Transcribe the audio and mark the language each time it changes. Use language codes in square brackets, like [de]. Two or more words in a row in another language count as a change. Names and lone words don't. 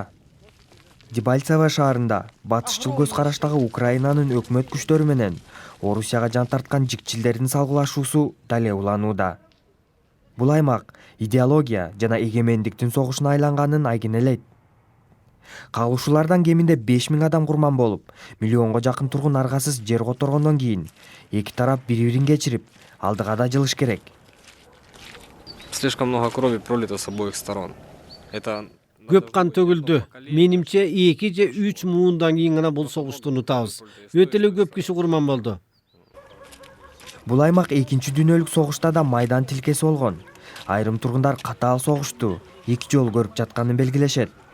[ky] Дебальцево шаарында батышчыл көз караштагы Украинанын өкмөт күчтөрү менен Орусияга жан тарткан жикчилдердин салгылашуусу дале уланууда. Бул аймак идеология жана эгемендиктин согушуна айланганын айгинелейт. Кагылышуулардан кеминде 5000 адам курман болуп, миллионго жакын тургун аргасыз жер которгондон кийин эки тарап бири-бирин кечирип, алдыга да жылыш керек. [ru] Слишком много крови пролито с обоих сторон. [ky] Көп кан төгүлдү. Менимче 2 же 3 муундан кийин гана бул согушту унутабыз. Өтө эле көп киши курман болду. Бул аймак 2-дүйнөлүк согушта да майдан тилкеси болгон. Айрым тургундар катаал согушту 2 жолу көрүп жатканын белгилешет.